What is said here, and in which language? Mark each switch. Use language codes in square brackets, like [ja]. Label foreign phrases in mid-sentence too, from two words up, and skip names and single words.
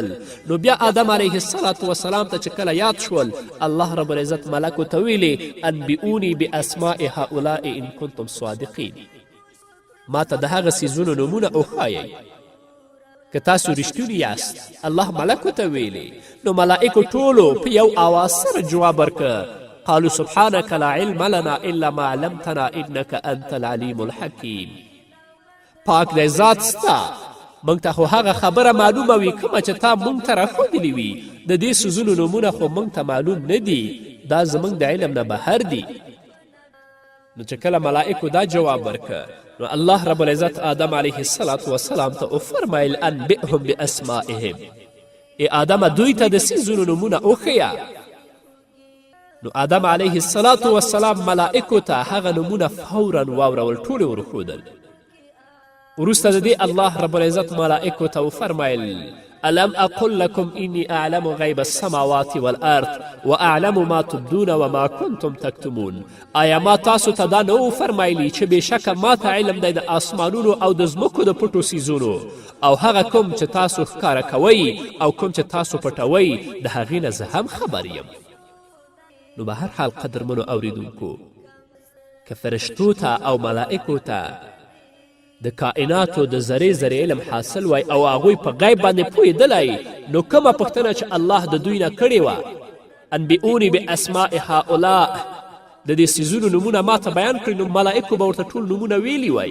[ps] نو بیا آدم [ar] علیه السلام [ps] ته چې کله یاد شول، الله رب العزت ملکو ته ویلې [ar] انبئوني باسماء هؤلاء ان کنتم صادقین، [ps] ما ته د هغه څیزونو نومونه وښایئ که تاسو رښتوني یاست. الله ملکو ته ویلې. نو ملائکو ټولو په یو آواز سره جواب ورکه، [ar] قالوا سبحانك لا علم لنا الا ما علمتنا انك انت العلیم الحکیم. [ps] پاک دی ذات ستا، موږ ته خو هغه خبره معلومه وي کومه چې تا موږ ته راښودلې وي، د دې څیزونو نومونه خو موږ ته معلوم نه دي، دا زموږ د علم نه بهر دي. نو چې کله ملائکو دا جواب ورکه، نو الله رب العزت آدم [ar] علیه السلام [ps] ته وفرمیل [ar] انبئهم باسمائهم، [ps] ای آدمه دوی ته د څیزونو نومونه وښیه. نو آدم [ar] علیه السلام [ps] ملائکو ته هغه نومونه فورا واورول، ټول یې ورښودل. وروسته د دې الله رب العزت ملائکو ته وفرمیل [ar] الم اقل لكم اني اعلم غیب السماوات والارض واعلم ما تبدون وما کنتم تکتمون، [ps] آیا ما تاسو ته دا نه وفرمیلی چې بېشکه ما ته علم دی د آسمانونو او د ځمکو د پټو څیزونو، او هغه کوم چې تاسو ښکاره کوئ او کوم چې تاسو پټوئ د هغې نه زه هم خبر یم. نو به هر حال قدرمنو اوریدونکو، که فرشتو ته او ملائکو ته د کائناتو د ذرې علم حاصل وای او هغوی په غیب باندې پوهېدلی، نو کومه پوښتنه چې الله د دوی نه کړې وه، [ar] انبئوني باسماء هؤلاء، [ps] د دې څیزونو نومونه ما ته بیان کړي، نو ملائکو به ورته ټول نومونه ویلي وای.